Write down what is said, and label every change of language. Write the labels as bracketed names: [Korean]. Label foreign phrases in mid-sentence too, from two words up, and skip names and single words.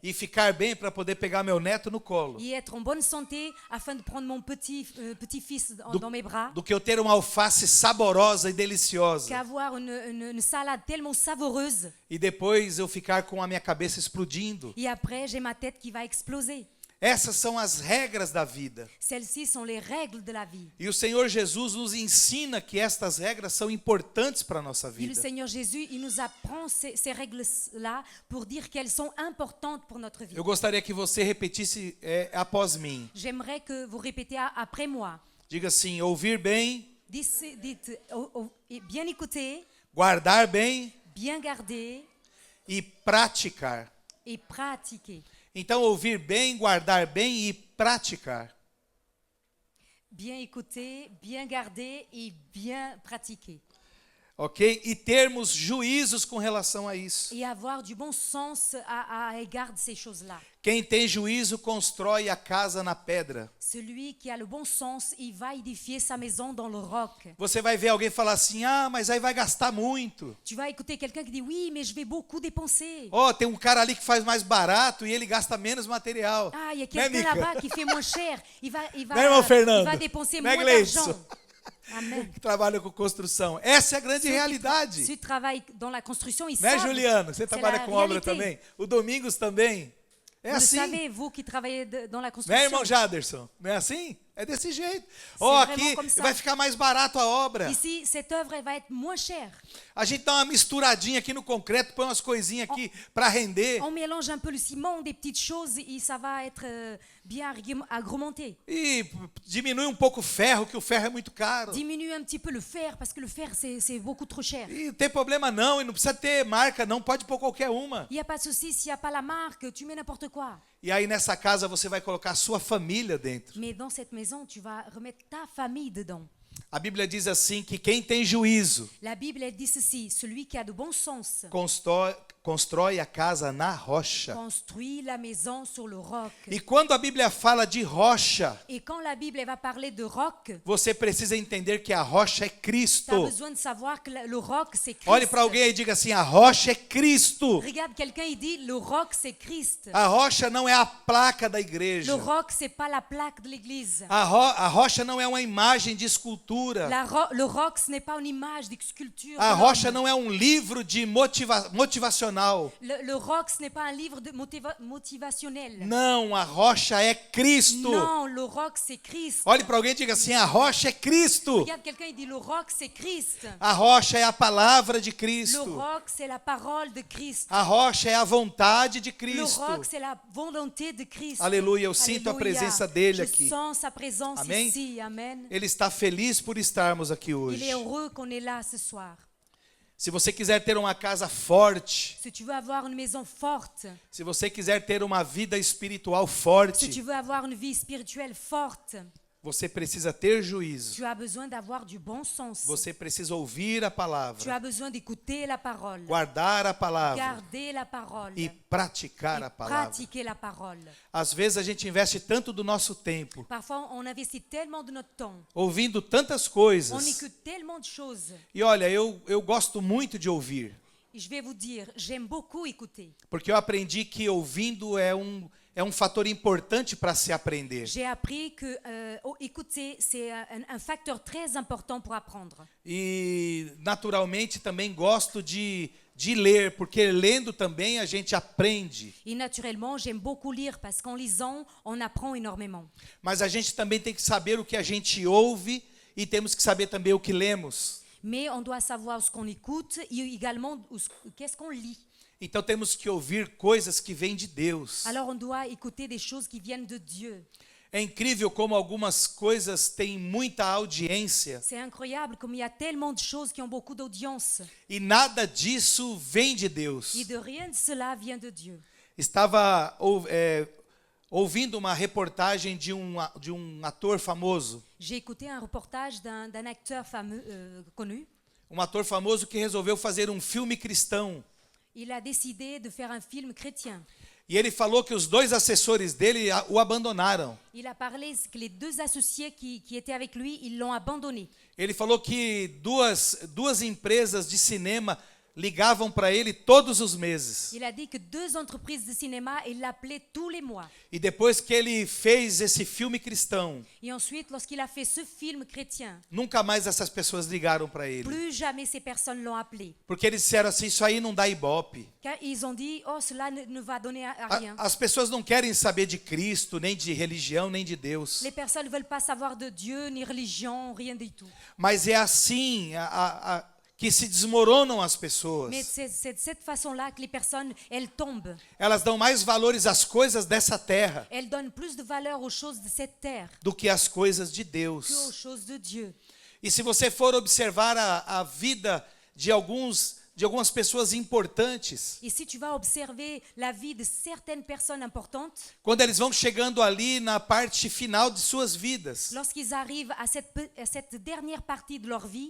[Portuguese] E ficar bem para poder pegar meu neto no colo. [French] et être en bonne santé afin de prendre mon petit-fils dans mes bras [Portuguese] Do que eu ter uma alface saborosa e deliciosa. [French] qu'avoir une salade tellement savoureuse [Portuguese] E depois eu ficar com a minha cabeça explodindo. [French] et après j'ai ma tête qui va exploser. [Portuguese] Essas são as regras da vida. [French] Celles-ci sont les règles de la vie. [Portuguese] E o Senhor Jesus nos ensina que estas regras são importantes para a nossa [French] Et le [Portuguese] vida. [French] Seigneur Jésus, il nous apprend ces règles-là pour dire qu'elles sont importantes pour notre vie. [Portuguese] Eu gostaria que você repetisse após mim. [French] J'aimerais que vous répétez après moi. [Portuguese] Diga assim, ouvir bem, [French] Dites bien écouter, [Portuguese] guardar bem [French] bien garder [Portuguese] e praticar. [French] et pratiquer. [Portuguese] Então, ouvir bem, guardar bem e praticar. [French] Bien écouter, bien garder et bien pratiquer. [Portuguese] Ok? E termos juízos com relação a isso. [French] Et avoir du bon sens à égard de ces choses-là. [Portuguese] Quem tem juízo constrói a casa na pedra. [French] Celui qui a le bon sens, il va édifier sa maison dans le roc. [Portuguese] Você vai ver alguém falar assim, mas aí vai gastar muito. [French] Tu vas écouter quelqu'un qui dit, oui, mais je vais beaucoup dépenser. [Portuguese] Tem um cara ali que faz mais barato e ele gasta menos material. [French] Ah, il y a [Portuguese] Né, [French] quelqu'un [Portuguese] Mica? [French] là-bas qui fait moins cher. Il va [Portuguese] Né, irmão Fernando? [French] il va dépenser [Portuguese] Né, [French] moins [Portuguese] Gleison? [French] d'argent. Amen. [Portuguese] Que trabalha com construção. Essa é a grande realidade. [French] Ceux qui travaillent dans la construction, ils [Portuguese] Né, [French] savent. [Portuguese] Juliano? Você [French] c'est [Portuguese] trabalha [French] la [Portuguese] com obra [French] réalité. [Portuguese] também? O Domingos também. É [French] Vous le [Portuguese] assim. [French] savez, vous qui travaillez dans la [Portuguese] Né, [French] construction. [Portuguese] irmão Jaderson? Não é assim? É desse jeito. [French] vraiment [Portuguese] Aqui [French] comme ça. [Portuguese] vai ficar mais barato a obra. [French] Ici, cette œuvre, elle va être moins chère. [Portuguese] A gente dá uma misturadinha aqui no concreto, põe umas coisinhas aqui para render. [French] On mélange un peu le ciment, des petites choses, et ça va être bien agrémenté. [Portuguese] E diminui um pouco o ferro, que o ferro é muito caro. [French] Diminue un petit peu le fer, parce que le fer, c'est beaucoup trop cher. [Portuguese] E não tem problema não, e não precisa ter marca não, pode pôr qualquer uma. [French] Il n'y a pas de souci, s'il n'y a pas la marque, tu mets n'importe quoi. [Portuguese] E aí nessa casa você vai colocar a sua família dentro. [French] Mais dans cette maison, tu vas remettre ta famille dedans. [Portuguese] A Bíblia diz assim que quem tem juízo [French] La Bible, elle dit ceci, celui qui a de bon sens [Portuguese] constrói a casa na rocha. [French] construit la maison sur le roc. [Portuguese] E quando a Bíblia fala de rocha, [French] Et quand la Bible elle va parler de roc, [Portuguese] você precisa entender que a rocha é [French] tu as [Portuguese] Cristo. [French] besoin de savoir que le roc, c'est Christ. [Portuguese] Olhe para alguém e diga assim, a rocha é Cristo. [French] Regarde quelqu'un, il dit, le roc, c'est Christ. [Portuguese] A rocha não é a placa da [French] Le [Portuguese] igreja. [French] roc, c'est pas la plaque de l'église. [Portuguese] A rocha não é uma imagem de escultura. [French] Le roc, ce n'est pas une image de sculpture. [Portuguese] A [French] de [Portuguese] rocha [French] l'homme. [Portuguese] não é um livro de motivacional. [French] Le roc, ce n'est pas un livre de motivationnel. [Portuguese] Não, a rocha é Cristo. [French] Non, le roc, c'est Christ. [Portuguese] Olhe para alguém e diga assim, a rocha é Cristo. [French] Regarde quelqu'un, il dit, le roc, c'est Christ. [Portuguese] A rocha é a palavra de [French] Le [Portuguese] Cristo. [French] roc, c'est la parole de Christ. [Portuguese] A rocha é a vontade de [French] Le [Portuguese] Cristo. [French] roc, c'est la volonté de Christ. [Portuguese] Aleluia, eu sinto a [French] Alléluia. [Portuguese] presença dele [French] Je [Portuguese] aqui. [French] sens sa présence [Portuguese] Amém? [French] ici. Amen. [Portuguese] Ele está feliz por estarmos aqui [French] Il [Portuguese] hoje. [French] est heureux qu'on est là ce soir. [Portuguese] Se você quiser ter uma casa forte, [French] Si tu veux avoir une maison forte, [Portuguese] se você quiser ter uma vida espiritual [French] si [Portuguese] forte, [French] tu veux avoir une vie spirituelle forte, [Portuguese] você precisa ter juízo. [French] tu as besoin d'avoir du bon sens. [Portuguese] Você precisa ouvir a [French] Tu [Portuguese] palavra, [French] as besoin d'écouter la parole, [Portuguese] guardar a palavra [French] garder la parole [Portuguese] e praticar a [French] et [Portuguese] palavra. [French] pratiquer la parole. [Portuguese] Às vezes a gente investe tanto do nosso tempo, [French] Parfois, on investit tellement de notre temps, [Portuguese] ouvindo tantas [French] on [Portuguese] coisas. [French] écoute tellement de choses. [Portuguese] E olha, eu gosto muito de ouvir, [French] Et je vais vous dire, j'aime beaucoup écouter. [Portuguese] porque eu aprendi que ouvindo é um fator importante para se aprender. [French] J'ai appris que écouter, c'est un facteur très important pour apprendre. [Portuguese] E naturalmente também gosto de ler, porque lendo também a gente aprende. [French] Et naturellement, j'aime beaucoup lire parce qu'en lisant, on apprend énormément. [Portuguese] Mas a gente também tem que saber o que a gente ouve e temos que saber também o que lemos. [French] Mais on doit savoir ce qu'on écoute et également qu'est-ce qu'on lit. [Portuguese] Então temos que ouvir coisas que vêm de Deus. [French] Alors on doit écouter des choses qui viennent de Dieu. [Portuguese] É incrível como algumas coisas têm muita audiência [French] C'est incroyable comme il y a tellement de choses qui ont beaucoup d'audience. [Portuguese] e nada disso vem de Deus. [French] Et de rien de cela vient de Dieu. [Portuguese] Estava ouvindo uma reportagem de um ator famoso. [French] J'ai écouté un reportage d'un acteur fameux, connu. [Portuguese] Um ator famoso que resolveu fazer um filme cristão. [French] Il a décidé de faire un film chrétien. [Portuguese] E ele falou que os dois assessores dele o abandonaram. [French] Il a parlé que les deux associés qui étaient avec lui, ils l'ont abandonné. [Portuguese] Ele falou que duas empresas de cinema ligavam para ele todos os meses. [French] Il a dit que deux entreprises de cinéma, ils l'appelaient tous les mois. [Portuguese] E depois que ele fez esse filme cristão, [French] Et ensuite, lorsqu'il a fait ce film chrétien, [Portuguese] nunca mais essas pessoas ligaram para ele. [French] plus jamais ces personnes l'ont appelé. [Portuguese] Porque eles disseram assim, isso aí não dá ibope. [French] Car ils ont dit, oh, cela ne va donner à rien. [Portuguese] As pessoas não querem saber de Cristo, nem de religião, nem de Deus. [French] Les personnes ne veulent pas savoir de Dieu, ni religion, rien du tout. [Portuguese] Mas é assim que se desmoronam as pessoas. [French] Mais c'est de cette façon-là que les personnes, elles tombent. [Portuguese] Elas dão mais valores às coisas dessa terra [French] Elles donnent plus de valeur aux choses de cette terre [Portuguese] do que às coisas de [French] qu'aux [Portuguese] Deus. [French] choses de Dieu. [Portuguese] E se você for observar a vida de alguns de algumas pessoas importantes, [French] Et si tu vas observer la vie de certaines personnes importantes, [Portuguese] quando eles vão chegando ali na parte final de suas vidas, [French] lorsqu'ils arrivent à cette dernière partie de leur vie,